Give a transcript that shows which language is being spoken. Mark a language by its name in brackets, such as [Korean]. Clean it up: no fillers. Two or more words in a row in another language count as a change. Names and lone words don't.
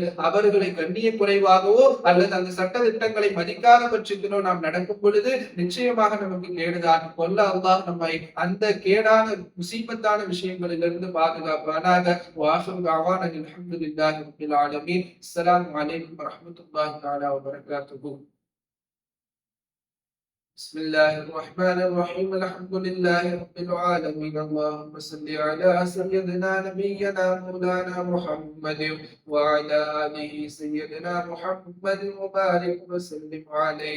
[Tamil] அவர்களை கண்ணிய குறைவாகவோ அல்லது அந்த சட்ட திட்டங்களை மதிக்காத பட்சத்திலோ நாம் நடக்கும் பொழுது நிச்சயமாக நமக்கு கேடுதான். கொல்ல அல்லாஹ் நம்மை அந்த கேடான முசீபத்தான விஷயங்களிலிருந்து பாதுகாப்பானாக. [Arabic] وآخر دعوانا الحمد لله رب العالمين السلام عليكم ورحمة الله تعالى وبركاته. بسم الله الرحمن الرحيم. الحمد لله رب العالمين. اللهم صل على سيدنا نبينا مولانا محمد وعلى آله سيدنا محمد وبارك وسلم عليه.